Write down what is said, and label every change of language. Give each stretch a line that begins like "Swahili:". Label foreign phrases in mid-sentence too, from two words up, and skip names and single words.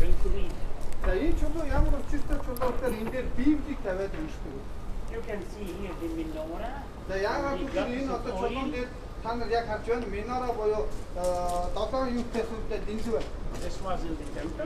Mongolian: За энэ чулуу ямар учиртай чулуугаар энэ дээр Библийг тавиад уншдаг.
English: You can see here the menorah.
Mongolian: За яагаад гэвэл энэ одоо чулуун дээр та нар яг харж байна минора буюу 7 юутай сүлдээ дэнлүү байна.
English: This was in the temple.